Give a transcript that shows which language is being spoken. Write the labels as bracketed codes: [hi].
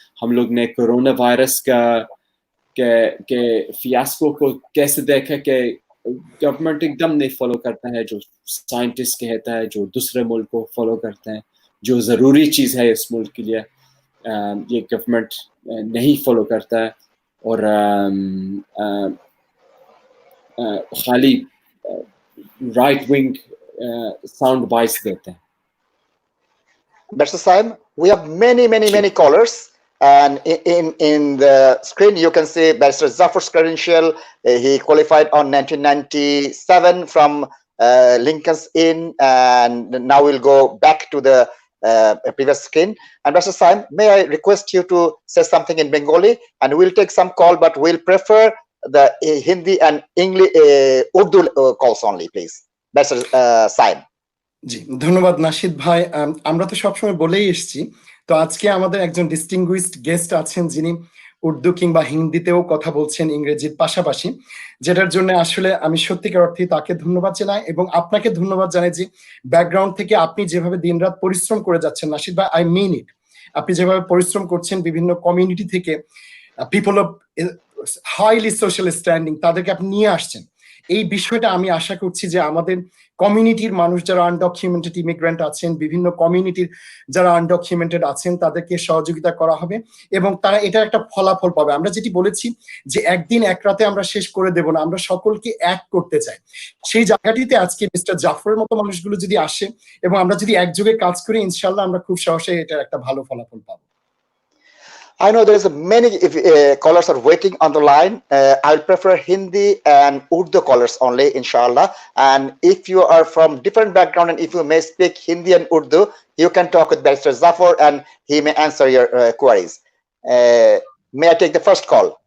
[hi] हम लोग ने कोरोना वायरस के फियास्को को कैसे देखा कि गवर्नमेंट एकदम नहीं फॉलो करता है जो साइंटिस्ट कहता है, जो दूसरे मुल्क को फॉलो करते हैं, जो ज़रूरी चीज़ है इस मुल्क के लिए ये गवर्नमेंट नहीं फॉलो करता है और खाली राइट विंग sound bites देते हैं। [en] Mr. Saim, we have many callers, and in the screen you can see Barrister Jafar's credential. He qualified on 1997 from Lincoln's Inn, and now we'll go back to the previous screen. And Barrister Saim, may I request you to say something in Bengali, and we'll take some call, but we'll prefer the Hindi and English Urdu calls only, please. [bn] Saim. জি ধন্যবাদ নাশিদ ভাই। আমরা তো সবসময় বলেই এসেছি, তো আজকে আমাদের একজন ডিস্টিংগুইশড গেস্ট আছেন যিনি উর্দু কিংবা হিন্দিতেও কথা বলছেন ইংরেজির পাশাপাশি, যেটার জন্য আসলে আমি সত্যিকার অর্থে তাকে ধন্যবাদ জানাই এবং আপনাকে ধন্যবাদ জানাই যে ব্যাকগ্রাউন্ড থেকে আপনি যেভাবে দিনরাত পরিশ্রম করে যাচ্ছেন নাশিদ ভাই, [en] I mean it. [bn] আপনি যেভাবে পরিশ্রম করছেন বিভিন্ন কমিউনিটি থেকে people of highly social standing তাদেরকে আপনি নিয়ে আসছেন। এই বিষয়টা আমি আশা করছি যে আমাদের কমিউনিটির মানুষ যারা আনডকুমেন্টেড ইমিগ্রেন্ট আছেন, বিভিন্ন কমিউনিটির যারা আনডকুমেন্টেড আছেন তাদেরকে সহযোগিতা করা হবে এবং তারা এটা একটা ফলাফল পাবে। আমরা যেটি বলেছি যে একদিন এক রাতে আমরা শেষ করে দেব না, আমরা সকলকে এক করতে চাই। সেই জায়গাটিতে আজকে মিস্টার জাফরের মতো মানুষগুলো যদি আসে এবং আমরা যদি একযোগে কাজ করি, ইনশাল্লাহ আমরা খুব সহজে এটার একটা ভালো ফলাফল পাবো। [en] I know there's many callers are waiting on the line. I'll prefer Hindi and Urdu callers only, inshallah. And if you are from different background and if you may speak Hindi and Urdu, you can talk with Barrister Jafar and he may answer your queries. May I take the first call?